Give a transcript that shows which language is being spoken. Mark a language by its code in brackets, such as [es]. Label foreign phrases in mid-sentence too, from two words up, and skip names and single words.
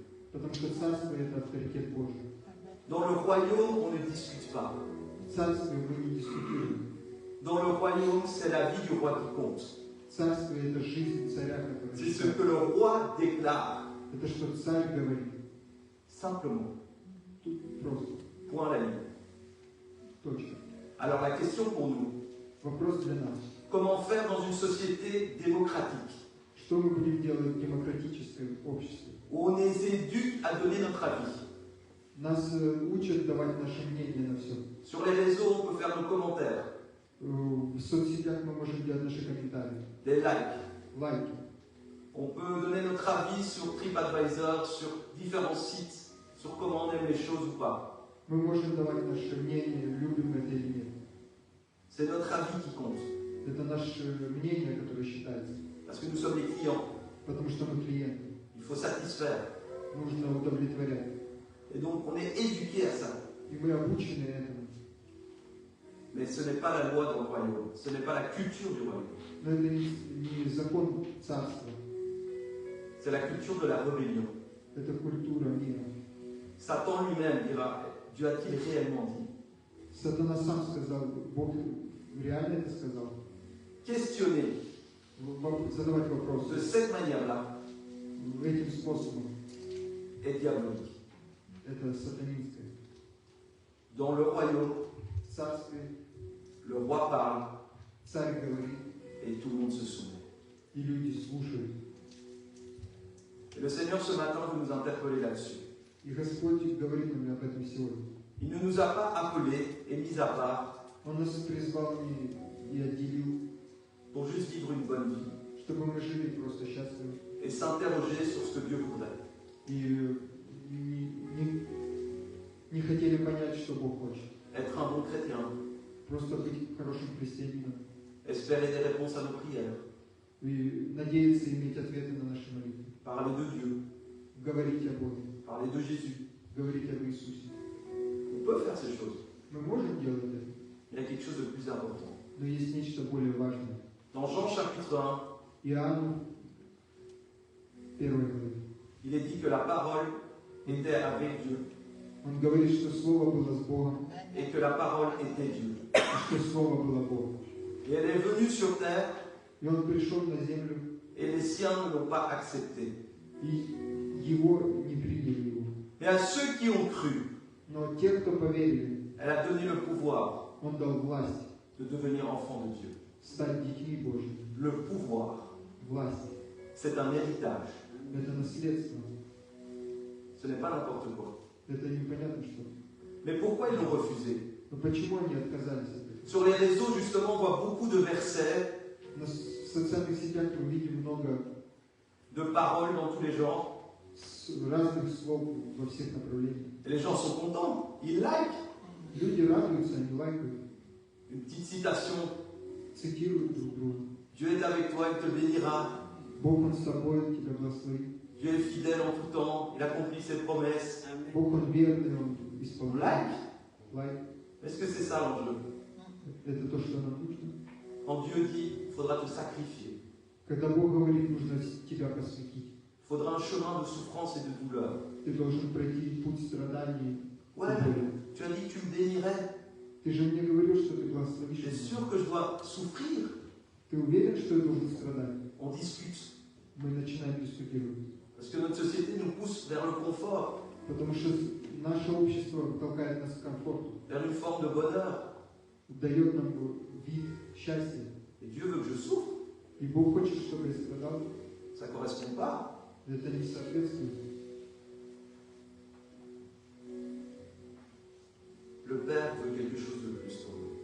[ru] Потому что Царство – это авторитет Божий. [fr] Dans le royaume, on ne discute pas. [ru] В Царстве мы не дискутируем. [fr] Dans le royaume, c'est la vie du roi qui compte. [ru] Царствие – это жизнь царя, который [fr] C'est ce [ru] считает. [fr] que le roi déclare. [ru] Это что царь говорит. [fr] Simplement. [ru] Тут просто. [fr] Point à la ligne. [ru] Точка. [fr] Alors la question pour nous, [ru] Вопрос для нас. [fr] comment faire dans une société démocratique, [ru] Что мы будем делать в демократическом обществе? [fr] où on est éduqué à donner notre avis? [ru] Нас учат давать наше мнение на все. [fr] Sur les réseaux, on peut faire nos commentaires, [ru] В соцсетях мы можем делать наши комментарии, [fr] des likes. [ru] лайки. [fr] On peut donner notre avis sur TripAdvisor, sur différents sites, sur comment on aime les choses ou pas. [ru] Мы можем давать наше мнение, любим это или нет. [fr] C'est notre avis qui compte, [ru] Это наше мнение, которое считается. [fr] parce que nous sommes les clients. [ru] Потому что мы клиенты. [fr] Il faut satisfaire. [ru] Нужно удовлетворять. [fr] Et donc, on est éduqué à ça. [ru] И мы обучены этому. [fr] Mais ce n'est pas la loi dans le royaume, ce n'est pas la culture du royaume. [ru] Но это не закон царства, [fr] C'est la culture de la rébellion. [ru] это культура мира. [fr] Satan lui-même dira, Dieu a-t-il réellement dit? [ru] Сатана сам сказал, Бог реально это сказал. [fr] Questionner [ru] Задавать вопросы [fr] de cette manière-là [ru] этим способом, [fr] est diabolique. [ru] это сатанинское. [fr] Dans le royaume, [ru] В царстве [fr] le roi parle [ru] царь говорит, [fr] et tout le monde se soumet. [ru] и люди слушают. [fr] Et le Seigneur ce matin veut nous interpeller là-dessus. [ru] И Господь говорит нам об этом сегодня. [fr] Il ne nous a pas appelés et mis à part [ru] Он нас призвал и отделил, [fr] pour juste vivre une bonne vie [ru] чтобы мы жили просто счастливо. [fr] et s'interroger sur ce que Dieu voudrait. [ru] И не хотели понять, что Бог хочет. [fr] Être un bon chrétien, [ru] Просто быть хорошим христианином. [fr] espérer des réponses à nos prières, [ru] И надеяться иметь ответы на наши молитвы. [fr] parler de Dieu, [ru] Говорить о Боге. [fr] parler de Jésus. [ru] Говорить об Иисусе. [fr] On peut faire ces choses. [ru] Мы можем делать это, [fr] Il y a quelque chose de plus important. [ru] но есть нечто более важное. [fr] Dans Jean chapitre 1, [ru] Иоанну 1 главе. [fr] il est dit que la parole était avec Dieu [ru] Он говорит, что Слово было с Богом, [fr] et que la parole était Dieu. [ru] и что Слово было Богом. [fr] Et elle est venue sur terre [ru] И Он пришел на землю, [fr] et les siens ne l'ont pas accepté. [ru] и Его не приняли Его. [fr] Mais à ceux qui ont cru, [ru] Но те, кто поверили, [fr] elle a donné le pouvoir [ru] Он дал власть [fr] de devenir enfant de Dieu. [ru] стать детьми Божьими. [fr] Le pouvoir, [ru] Власть. [fr] c'est un héritage. [ru] Это наследство. [fr] Ce n'est pas n'importe quoi. [ru] Это непонятно что. [fr] Mais pourquoi ils l'ont refusé? [ru] Но почему они отказались от этого? [fr] Sur les réseaux, justement, on voit beaucoup de versets, [ru] В социальных сетях мы видим много [fr] de paroles dans tous les genres. [ru] разных слов во всех направлениях. [fr] Et les gens sont contents, ils likent. [ru] Люди радуются, они лайкают, [fr] Une petite citation. [ru] цитируют друг друга. [fr] Dieu est avec toi, il te bénira. [ru] Бог, Он с тобой, Он тебя благословит. [fr] Dieu est fidèle en tout temps, il accomplit ses promesses. [ru] Бог, Он верный, Он [fr] On [ru] исполняет. [fr] like. [ru] Лайк. [fr] Est-ce que c'est ça l'enjeu? [ru] Это то, что нам нужно. [fr] Quand Dieu dit, il faudra te sacrifier. [ru] Когда Бог говорит, нужно тебя посвятить. [fr] Il faudra un chemin de souffrance et de douleur. [ru] Ты должен пройти путь страданий. [fr] Ouais, tu as dit que tu me bénirais. [ru] Ты же мне говорил, что ты благословишь. [fr] Tu es sûr que je dois souffrir? [ru] Ты уверен, что я должен страдать? [fr] On discute. [ru] Мы начинаем дискутировать. [fr] Parce que notre société nous pousse vers le confort, [ru] Потому что наше общество толкает нас к комфорту, [fr] vers une forme de bonheur. [ru] дает нам вид счастья. [fr] Et Dieu veut que je souffre. [ru] И Бог хочет, чтобы я страдал. [fr] Ça ne correspond pas. [ru] Это не соответствует. [fr] Le Père veut quelque chose de plus pour nous.